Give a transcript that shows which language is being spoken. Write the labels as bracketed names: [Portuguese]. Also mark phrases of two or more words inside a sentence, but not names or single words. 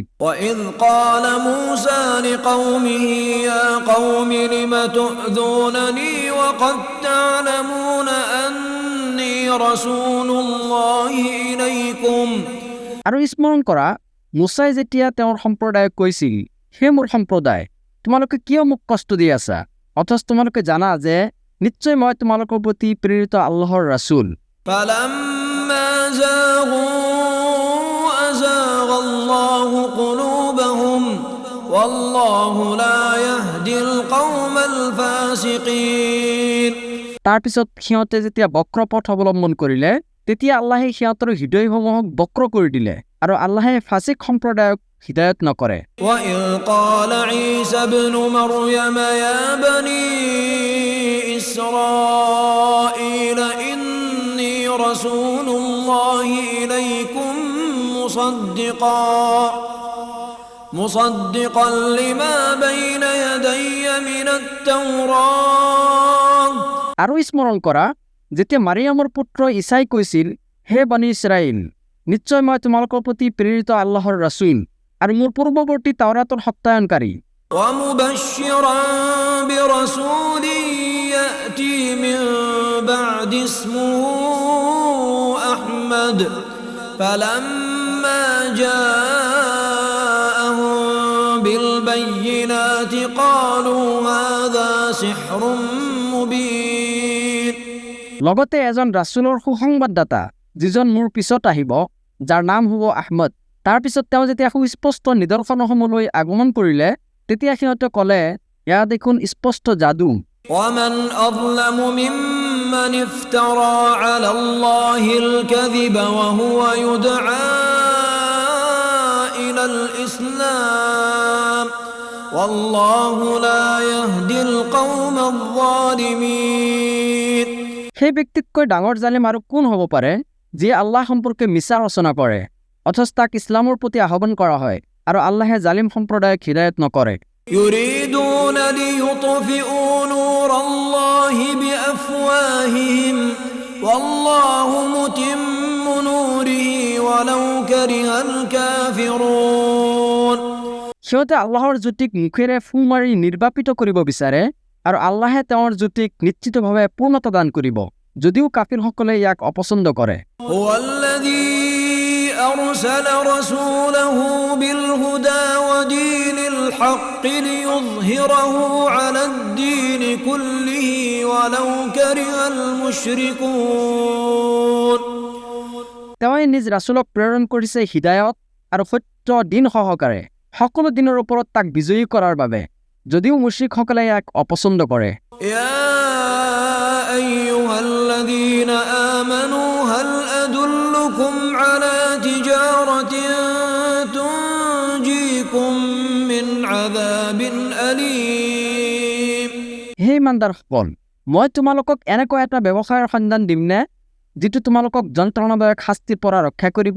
[Arabic] وإذ قال موسى لقومه يا قوم لم تؤذونني وقد تعلمون أني رسول الله إليكم [Assamese] আৰু স্মৰণ কৰা মুছাই যেতিয়া তেওঁৰ সম্প্ৰদায়ক কৈছিল হে মোৰ সম্প্ৰদায় তোমালোকে কিয় মোক কষ্ট দি আছা অথচ তোমালোকে জানা যে নিশ্চয় মই তোমালোকৰ প্ৰতি প্ৰেৰিত আল্লাহৰ ৰাসূল [Arabic] فلما زاغوا أزاغ الله قلوبهم والله لا يهدي القوم الفاسقين [Assamese] তাৰ পিছত সিহঁতে যেতিয়া বক্ৰ পথ অৱলম্বন কৰিলে তেতিয়া আল্লাহে সিহঁতৰ হৃদয়সমূহক বক্ৰ কৰি দিলে আৰু আল্লাহে ফাসিক সম্প্ৰদায়ক হিদায়ত নকৰে [Arabic] وإذ قال عيسى ابن مريم يا بني إسرائيل إني رسول الله إليكم مصدقا لما بين يدي من التوراة [Assamese] আৰু স্মৰণ কৰা যেতিয়া মাৰিয়ামৰ পুত্ৰ ঈসাই কৈছিল হে বনি ইছৰাইল নিশ্চয় মই তোমালোকৰ প্ৰতি প্ৰেৰিত আল্লাহৰ ৰাসূল আৰু মোৰ পূৰ্বৱৰ্তী তাওৰাতৰ সত্যায়নকাৰী [Arabic] ومبشرا برسول يأتي من بعد اسمه أحمد فلما جاءهم بالبينات قالوا هذا سحر مبين [Assamese] লগতে এজন ৰাছুলৰ সুসংবাদদাতা যিজন মোৰ পিছত আহিব যাৰ নাম হ'ব আহমদ তাৰ পিছত তেওঁ যেতিয়া সুস্পষ্ট নিদৰ্শনসমূহলৈ আগমন কৰিলে তেতিয়া সিহঁতে ক'লে এয়া দেখোন স্পষ্ট যাদু [Arabic] ومن أظلم ممن افترى على الله الكذب وهو يدعى إلى الإسلام والله لا يهدي القوم الظالمين [Assamese] সেই ব্যক্তিতকৈ ডাঙৰ জালিম আৰু কোন হ'ব পাৰে যিয়ে আল্লাহ সম্পৰ্কে মিছা ৰচনা কৰে অথচ তাক ইছলামৰ প্ৰতি আহ্বান কৰা হয় আৰু আল্লাহে জালিম সম্প্ৰদায়ক হিদায়ত নকৰে [Arabic] يريدون ليطفئوا نور الله بأفواههم والله متم نوره ولو كره الكافرون [Assamese] সিহঁতে আল্লাহৰ জ্যোতিক মুখেৰে ফু মাৰি নিৰ্বাপিত কৰিব বিচাৰে আৰু আল্লাহে তেওঁৰ জ্যোতিক নিশ্চিতভাৱে পূৰ্ণতা দান কৰিব যদিও কাফিৰসকলে ইয়াক অপছন্দ কৰে [Arabic] هو الذي أرسل رسوله بالهدى ودين الحق ليظهره على الدين كله ولو كره المشركون [Assamese] তেওঁই নিজ ৰাছুলক প্ৰেৰণ কৰিছে হিদায়ত আৰু সত্য দিন সহকাৰে সকলো দিনৰ ওপৰত তাক বিজয়ী কৰাৰ বাবে যদিও মুশ্ৰিকসকলে ইয়াক অপছন্দ কৰে [Arabic] يا أيها الذين آمنوا هل أدلكم على تجارة تنجيكم من عذاب أليم [Assamese] হে ইমানদাৰসকল মই তোমালোকক এনেকুৱা এটা ব্যৱসায়ৰ সন্ধান দিমনে যিটো তোমালোকক যন্ত্ৰণাদায়ক শাস্তিৰ পৰা ৰক্ষা কৰিব